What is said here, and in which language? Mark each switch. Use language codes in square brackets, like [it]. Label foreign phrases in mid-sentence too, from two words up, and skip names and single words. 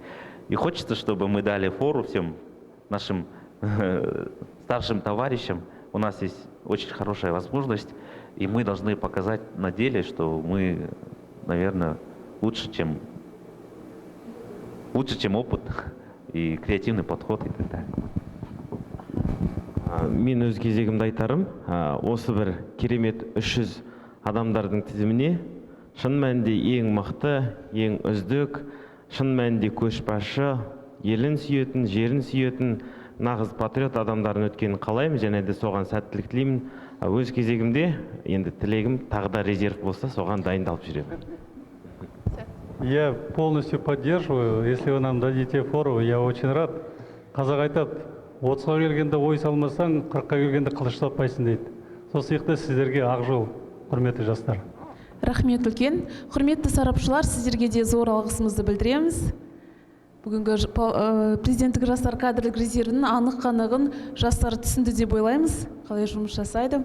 [ru] И хочется, чтобы мы дали фору всем нашим старшим товарищам. У нас есть очень хорошая возможность, и мы должны показать на деле, что мы, наверное, лучше, чем опыт и креативный подход и так далее. [kk] Мен өз кезегімді айтарым, осы бір керемет 300 адамдардың тізіміне шын мәнінде ең мықты, ең үздік, шын мәнінде көшбасшы, елін сүйетін, жерін сүйетін, нағыз патриот адамдардың өткенін қалаймын, және де соған сәттілік тілеймін. Өз кезегімде енді тілегім тағы да резерв болса, соған дайындалып жүремін. [ru] Я полностью поддерживаю. Если вы нам дадите фору, я очень рад. [kk] Қазақ айтады, 30-ға келгенде ой салмасаң, 40-қа келгенде қылыш таппайсың дейді. Сол сияқты сіздерге ақ жол, құрметті жастар. Рахмет үлкен. Құрметті сарапшылар, сіздерге де зор алғысымызды білдіреміз. бүгінгі президенттік жастар кадрлік резервінің анық қанығын жастар түсінді деп ойлаймыз, қалай жұмыс жасайды.